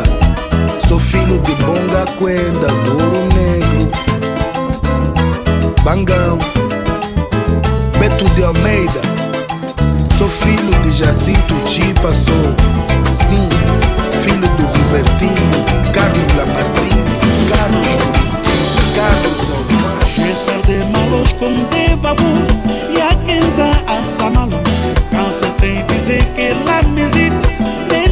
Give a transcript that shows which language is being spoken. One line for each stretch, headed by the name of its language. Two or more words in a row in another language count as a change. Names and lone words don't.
Portuguese: Sou filho de Bonga Quenda, Douro Negro, Bangão, Beto de Almeida. Sou filho de Jacinto Chipa, sou, sim, filho do Robertinho, Carlos Lamartine, Carlos Curitiba, Carlos Almar.
French: Je sers des malos comme des babous, y'a 15 ans à Samalou. Quand certains disaient que la musique ne